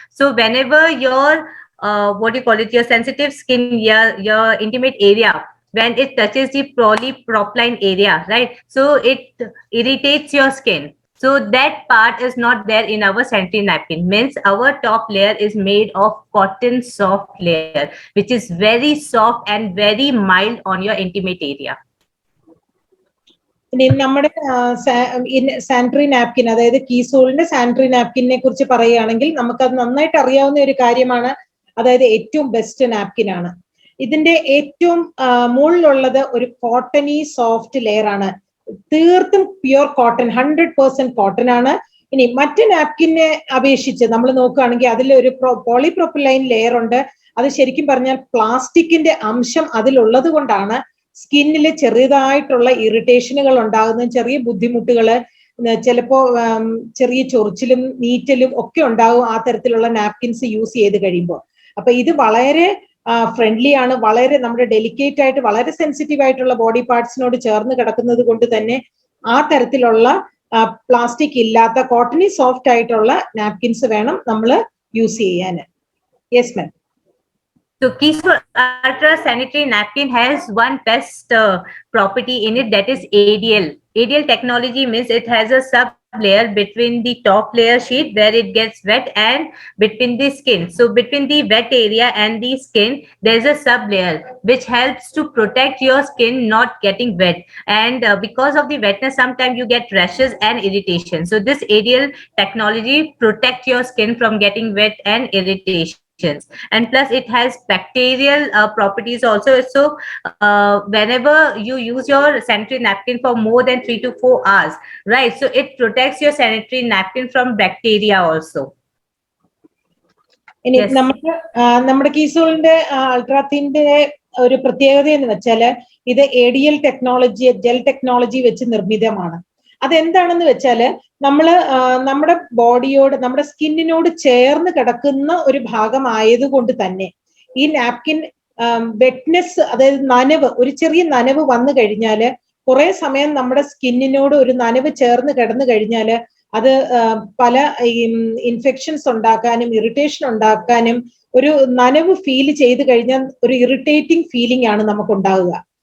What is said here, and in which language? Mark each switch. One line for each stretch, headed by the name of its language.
English: So whenever your what do you call it, your sensitive skin, your intimate area, when it touches the polypropylene area, right, so it irritates your skin. So that part is not there in our sanitary napkin. Means our top layer is made of cotton soft layer, which is very soft and very mild on your intimate area.
Malayalam: ഇനി നമ്മുടെ sanitary napkin, അതായത് കീസോളിന്റെ sanitary നാപ്കിനെ കുറിച്ച് പറയുകയാണെങ്കിൽ നമുക്കത് നന്നായിട്ട് അറിയാവുന്ന ഒരു കാര്യമാണ്. അതായത് ഏറ്റവും ബെസ്റ്റ് നാപ്കിൻ ആണ്. ഇതിന്റെ ഏറ്റവും മുകളിലുള്ളത് ഒരു കോട്ടണി സോഫ്റ്റ് ലെയർ ആണ്. തീർത്തും പ്യുവർ കോട്ടൺ, 100% കോട്ടൺ ആണ്. ഇനി മറ്റ് നാപ്കിനെ അപേക്ഷിച്ച് നമ്മൾ നോക്കുകയാണെങ്കിൽ അതിൽ ഒരു പോളിപ്രോപ്പിലൈൻ ലെയർ ഉണ്ട്. അത് ശരിക്കും പറഞ്ഞാൽ പ്ലാസ്റ്റിക്കിന്റെ അംശം അതിലുള്ളത് കൊണ്ടാണ് സ്കിന്നിൽ ചെറിയതായിട്ടുള്ള ഇറിറ്റേഷനുകൾ ഉണ്ടാകുന്ന, ചെറിയ ബുദ്ധിമുട്ടുകള്, ചിലപ്പോ ചെറിയ ചൊറിച്ചിലും നീറ്റലും ഒക്കെ ഉണ്ടാകും ആ തരത്തിലുള്ള നാപ്കിൻസ് യൂസ് ചെയ്ത് കഴിയുമ്പോൾ. അപ്പൊ ഇത് വളരെ ഫ്രണ്ട്ലി ആണ്, വളരെ നമ്മുടെ ഡെലിക്കേറ്റ് ആയിട്ട് വളരെ സെൻസിറ്റീവ് ആയിട്ടുള്ള ബോഡി പാർട്സിനോട് ചേർന്ന് കിടക്കുന്നത് കൊണ്ട് തന്നെ ആ തരത്തിലുള്ള പ്ലാസ്റ്റിക് ഇല്ലാത്ത കോട്ടണി സോഫ്റ്റ് ആയിട്ടുള്ള നാപ്കിൻസ് വേണം നമ്മൾ യൂസ് ചെയ്യാൻ.
English: Yes ma'am. So Keysol Ultra Sanitary Napkin has one best property in it, that is ADL. ADL technology means it has a sub layer between the top layer sheet where it gets wet and between the skin. So between the wet area and the skin, there's a sub layer which helps to protect your skin not getting wet. And because of the wetness, sometimes you get rashes and irritation. So this ADL technology protects your skin from getting wet and irritation. And plus it has bacterial properties also. So whenever you use your sanitary napkin for more than 3 to 4 hours, right, so it protects your sanitary napkin from bacteria also.
Malayalam: ഇനി നമ്മുടെ കീസോളിന്റെ അൾട്രാത്തിന്റെ ഒരു പ്രത്യേകത എന്ന് വെച്ചാല് ഇത് ADL technology, gel technology വെച്ച് നിർമ്മിതമാണ്. അതെന്താണെന്ന് വെച്ചാല് നമ്മുടെ ബോഡിയോട്, നമ്മുടെ സ്കിന്നിനോട് ചേർന്ന് കിടക്കുന്ന ഒരു ഭാഗം ആയതുകൊണ്ട് തന്നെ ഈ നാപ്കിൻ വെറ്റ്നെസ്, അതായത് നനവ്, ഒരു ചെറിയ നനവ് വന്നു കഴിഞ്ഞാല് കുറെ സമയം നമ്മുടെ സ്കിന്നിനോട് ഒരു നനവ് ചേർന്ന് കിടന്നു കഴിഞ്ഞാല് അത് പല ഇൻഫെക്ഷൻസ് ഉണ്ടാക്കാനും ഇറിറ്റേഷൻ ഉണ്ടാക്കാനും, ഒരു നനവ് ഫീൽ ചെയ്ത് കഴിഞ്ഞാൽ ഒരു ഇറിറ്റേറ്റിംഗ് ഫീലിംഗ് ആണ് നമുക്ക് ഉണ്ടാവുക.